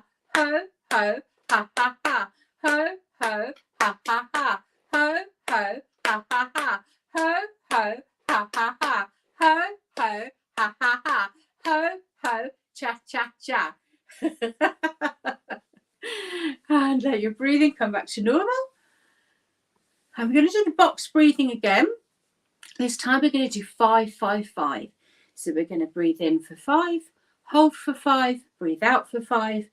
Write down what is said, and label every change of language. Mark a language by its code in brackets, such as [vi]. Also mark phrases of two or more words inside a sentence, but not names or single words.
[en] Ho, ho, ha, ha, ha. Ho, ho, ha, ha, ha. Ho, ho, ha, ha, ha. Ho, ho, ha, ha, ha. Ho, ho, ha, ha, ha. Ho, ho, cha, cha, cha. And let your breathing come back to normal. And we're going to do the box breathing again. This time we're going to do 5, 5, 5. So we're going to breathe in for 5, hold for 5, breathe out for 5.